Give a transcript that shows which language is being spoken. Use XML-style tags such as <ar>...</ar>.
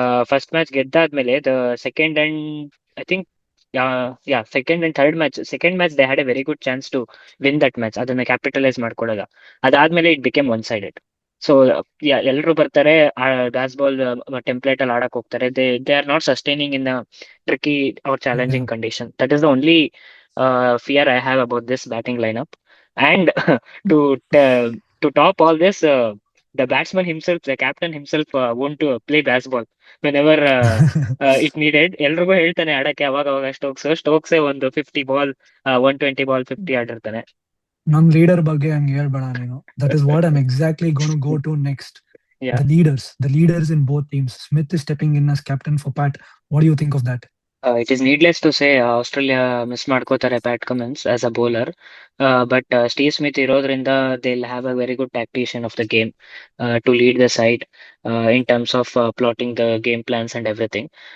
<kn>First match ಗೆದ್ದಾದ್ಮೇಲೆ</kn> <en>The second and I think second and third match, second match they had a very good chance to win that match.</en> <kn>ಅದನ್ನ capitalise ಮಾಡ್ಕೊಳ್ಳೋದ. ಅದಾದ್ಮೇಲೆ</kn> <en>It became one sided.</en> <kn>So ಎಲ್ಲರೂ ಬರ್ತಾರೆ, ಬ್ಯಾಸ್ ball template ಅಲ್ಲಿ ಆಡಕ್ ಹೋಗ್ತಾರೆ.</kn> <en>They are not sustaining in tricky or challenging condition. That is the only fear I have about this batting lineup. And to top all this, the batsman himself, the captain himself, want to play baseball whenever it needed.</en> <kn>ಎಲ್ರಿಗೂ ಹೇಳ್ತಾನೆ ಆಡಕ್ಕೆ ಅವಾಗ Stokes ಒಂದು 50 ball 120 ball 50 ಆಡಿರ್ತಾನೆ. ನಮ್ leader ಬಗ್ಗೆ ಹಂಗೆ ಹೇಳ್ಬೇಡ ನೀನು.</kn> <en>That is what I'm exactly going to go to next. Yeah. The leaders in both teams. Smith is stepping in as captain for Pat. What do you think of that? It is needless to say,</en> <kn>Australia miss ಮಾಡ್ಕೋತಾರೆ</kn> <en>Pat Cummins as a bowler. But Steve Smith ಇರೋದ್ರಿಂದ they will have a very good tactician of the game to lead the side in terms of plotting the game plans and everything.</en>